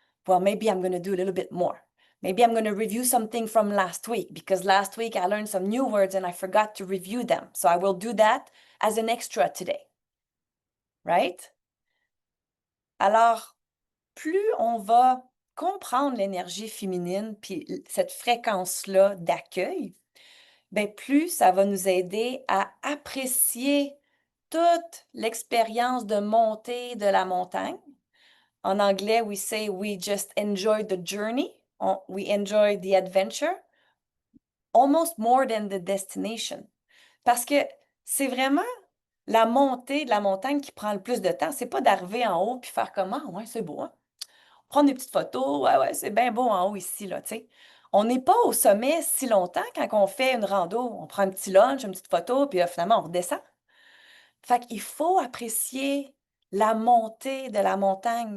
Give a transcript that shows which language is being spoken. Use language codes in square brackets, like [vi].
[en] Well, maybe I'm going to do a little bit more. Maybe I'm going to review something from last week because last week I learned some new words and I forgot to review them. So I will do that as an extra today. Right? [fr] Alors, plus on va comprendre l'énergie féminine puis cette fréquence-là d'accueil, ben plus ça va nous aider à apprécier toute l'expérience de montée de la montagne. En anglais, [en] we say we just enjoy the journey, we enjoy the adventure, almost more than the destination. [fr] Parce que c'est vraiment la montée de la montagne qui prend le plus de temps. C'est pas d'arriver en haut puis faire comment, ouais, c'est beau, hein? Prendre des petites photos, ouais, ouais, c'est bien beau en haut ici, là, tu sais. On n'est pas au sommet si longtemps quand on fait une rando. On prend un petit lunch, une petite photo, puis finalement, on redescend. Fait qu'il faut apprécier la montée de la montagne.